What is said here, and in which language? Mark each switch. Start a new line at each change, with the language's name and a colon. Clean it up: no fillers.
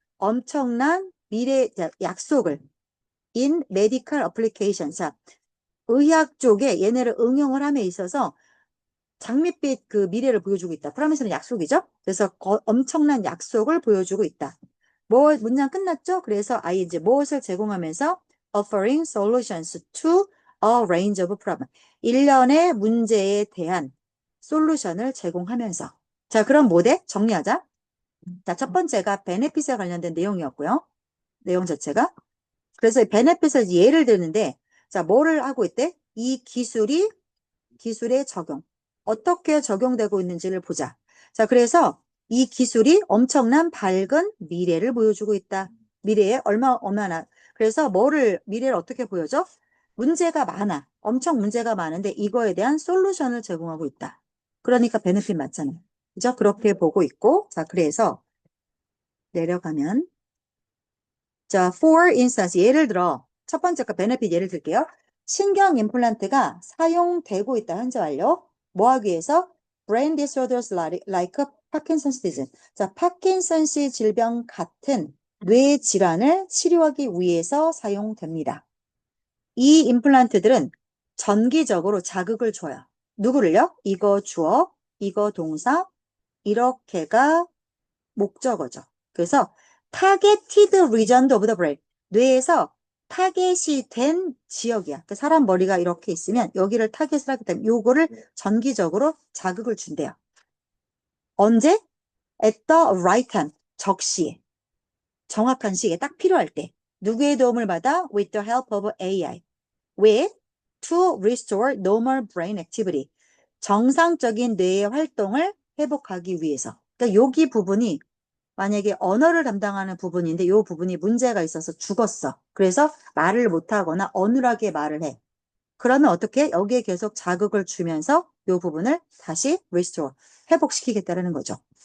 Korean: 엄청난 미래 약속을
English: in medical application.
Korean: 자, 의학 쪽에 얘네를 응용을 함에 있어서 장밋빛 그 미래를 보여주고 있다. 프라미스는 약속이죠. 그래서 엄청난 약속을 보여주고 있다. 문장 끝났죠? 그래서 이제 무엇을 제공하면서
English: offering solutions to a range of problems.
Korean: 일련의 문제에 대한 솔루션을 제공하면서. 자, 그럼 뭐대? 정리하자. 자, 첫 번째가 베네핏에 관련된 내용이었고요. 내용 자체가. 그래서 베네핏을 예를 드는데, 자, 뭐를 하고 있대? 이 기술의 적용. 어떻게 적용되고 있는지를 보자. 자, 그래서 이 기술이 엄청난 밝은 미래를 보여주고 있다. 미래에 얼마나. 그래서 미래를 어떻게 보여줘? 문제가 많아. 엄청 문제가 많은데 이거에 대한 솔루션을 제공하고 있다. 그러니까 베네핏 맞잖아요. 그죠? 그렇게 보고 있고, 자, 그래서 내려가면, 자,
English: for instance,
Korean: 예를 들어, 첫 번째 거 베네핏 예를 들게요. 신경 임플란트가 사용되고 있다. 현재 완료. 뭐 하기 위해서?
English: brain disorders like Parkinson's disease.
Korean: 자, 파킨슨氏질병 같은 뇌 질환을 치료하기 위해서 사용됩니다. 이 임플란트들은 전기적으로 자극을 줘요. 누구를요? 이거 주어, 이거 동사, 이렇게가 목적어죠.
English: 그래서 targeted region of the brain.
Korean: 뇌에서 타겟이 된 지역이야. 그 사람 머리가 이렇게 있으면 여기를 타겟을 하기 때문에 요거를 전기적으로 자극을 준대요.
English: 언제? At the right time. 적시에.
Korean: 정확한 시기에 딱 필요할 때. 누구의 도움을 받아?
English: With the help of AI. 왜? To restore normal brain activity.
Korean: 정상적인 뇌의 활동을 회복하기 위해서. 그러니까 여기 부분이 만약에 언어를 담당하는 부분인데 이 부분이 문제가 있어서 죽었어. 그래서 말을 못하거나 어눌하게 말을 해. 그러면 어떻게? 여기에 계속 자극을 주면서 이 부분을 다시 restore, 회복시키겠다는 거죠.